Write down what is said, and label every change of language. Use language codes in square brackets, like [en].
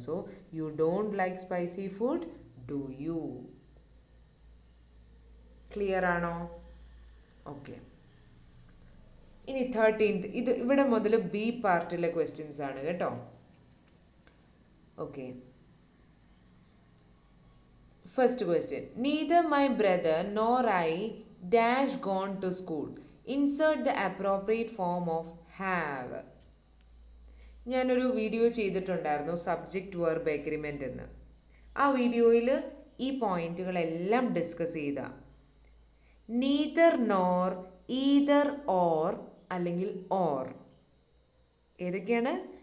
[en] So you don't like spicy food, do you. [ml] Clear ആണോ? Okay. ഇനി 13th, ഇത് ഇവിടെ മുതൽ ബി പാർട്ടിലെ ക്വസ്റ്റ്യൻസ് ആണ് കേട്ടോ. Okay. [en] First question, neither my brother nor I dash gone to school. Insert the appropriate form of have. [ml] ഞാനൊരു video ചെയ്തിട്ടുണ്ടായിരുന്നു subject verb agreement എന്ന്. ആ വീഡിയോയിൽ ഈ പോയിന്റുകളെല്ലാം ഡിസ്കസ് ചെയ്ത നീദർ നോർ, ഈദർ ഓർ അല്ലെങ്കിൽ ഓർ. ഏതൊക്കെയാണ്?